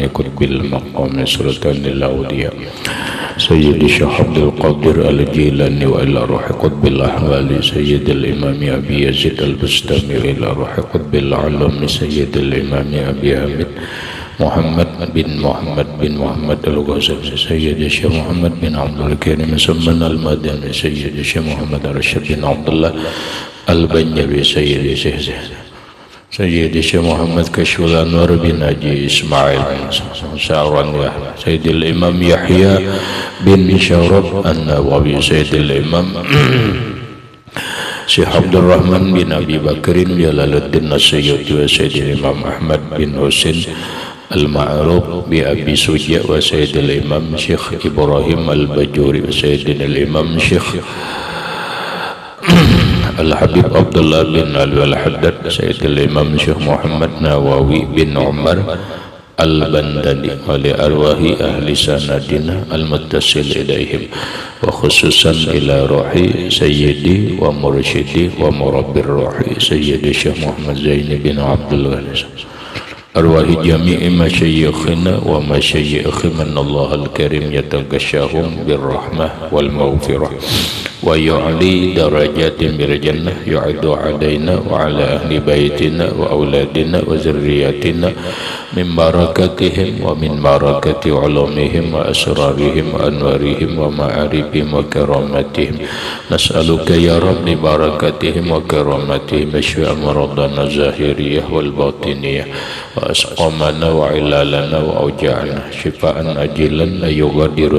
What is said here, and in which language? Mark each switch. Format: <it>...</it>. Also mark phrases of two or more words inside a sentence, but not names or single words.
<ar>قطب المقام سلطان الأولياء سيد الشيخ عبد القادر الجيلاني وإلى روح قطب الأحوال سيد الإمام أبي يزيد البستامي وإلى روح قطب العلم سيد الإمام أبي حامد محمد بن محمد الغزالي سيد الشيخ محمد بن عبد الكريم سمن المدني سيد الشيخ محمد رشيد بن عبد الله البنجبي سيد الشيخ محمد كشف الأنوار بن حجي إسماعيل سعرانيا سيد الإمام يحيى بن شرف النووي سيد الإمام Syekh Abdul Rahman bin Abi Bakrin Jalaluddin Nasyuti wa Sayyid Imam Ahmad bin Husin Al-Ma'ruf bi Abi Suja wa Sayyid Imam Syekh Ibrahim Al-Bajuri wa Sayyid Imam Syekh Al-Habib Abdullah bin Ali Al-Haddad Sayyid Imam Syekh Muhammad Nawawi bin Umar Al-Bandani ولأرواح أهل سندنا المتصل إليهم وخصوصا إلى روح سيدي و مرشدي ومربي روحي سيدي Syekh Muhammad Zaini bin Abdul Ghanis أرواح جميع مشايخنا ومشايخ من الله الكريم يتغشاهم بالرحمة والمغفرة ويعلي درجات بالجنة يعاد علينا وعلى أهل بيتنا وأولادنا وذرياتنا من بركاتهم ومن بركات علومهم وأسرارهم وأنوارهم ومعارفهم وكراماتهم نسألك يا ربي بركاتهم وكراماتهم اشف أمراضنا الظاهرية والباطنية وأسقامنا وعللنا وأوجاعنا شفاء عاجلا لا يغادر</ar>